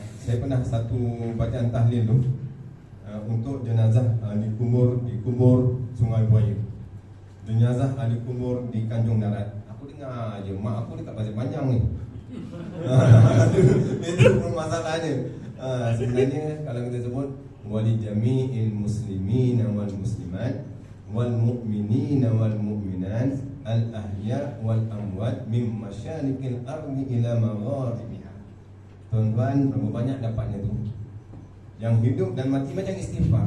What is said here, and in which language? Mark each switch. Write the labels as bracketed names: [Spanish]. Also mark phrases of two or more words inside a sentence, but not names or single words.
[Malay] Saya pernah satu bacaan tahlil tu untuk jenazah dikubur Sungai Buaya. Jenazah dikubur di Tanjung Darat. Aku dengar je, mak aku dekat Pasir Panjang ni. Itu pun masalahnya. Sebenarnya kalau kita sebut [Arabic] ولجميع المسلمين والمسلمات والمؤمنين والمؤمنات الأحياء والأموات من مشارق الأرض إلى مغاربها. [Malay] Tuan-tuan, berapa banyak dapatnya tu? Yang hidup dan mati macam istighfar.